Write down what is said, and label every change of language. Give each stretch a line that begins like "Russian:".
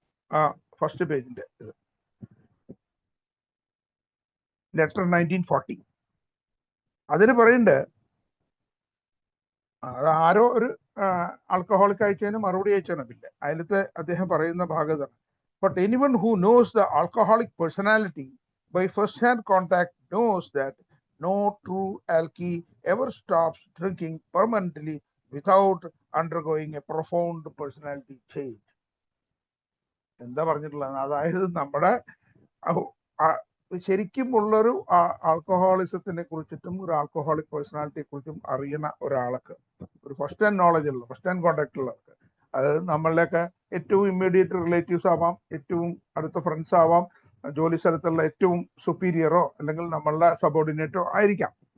Malayalam: ആ ഫസ്റ്റ് പേജിന്റെ ഇത് ലെറ്റർ 1940. അതിന് പറയുന്നുണ്ട്, അത് ആരോ ഒരു ആൽക്കഹോളിക് അയച്ചതിന് മറുപടി അയച്ചാണ്. പിന്നെ അതിലത്തെ അദ്ദേഹം പറയുന്ന ഭാഗത്താണ്,
English: But anyone who knows the alcoholic personality by first-hand contact knows that no true alkie ever stops drinking permanently without undergoing a profound personality change.
Malayalam: എന്താ പറഞ്ഞിട്ടുള്ളത്? അതായത് നമ്മുടെ ശരിക്കും ഉള്ളൊരു ആൽക്കഹോളിസത്തിനെ കുറിച്ചിട്ടും ഒരു ആൽക്കഹോളിക് പേഴ്സണാലിറ്റിയെ കുറിച്ചും അറിയുന്ന ഒരാൾക്ക്, ഒരു ഫസ്റ്റ് ഹാൻഡ് നോളജ് ഉള്ള, ഫസ്റ്റ് ഹാൻഡ് കോണ്ടാക്ട് ഉള്ളവർക്ക്, അത് നമ്മളുടെയൊക്കെ ഏറ്റവും ഇമ്മീഡിയറ്റ് റിലേറ്റീവ്സ് ആവാം, ഏറ്റവും അടുത്ത ഫ്രണ്ട്സ് ആവാം, ജോലി സ്ഥലത്തുള്ള ഏറ്റവും സുപ്പീരിയറോ അല്ലെങ്കിൽ നമ്മളുടെ സബോർഡിനേറ്റോ ആയിരിക്കാം.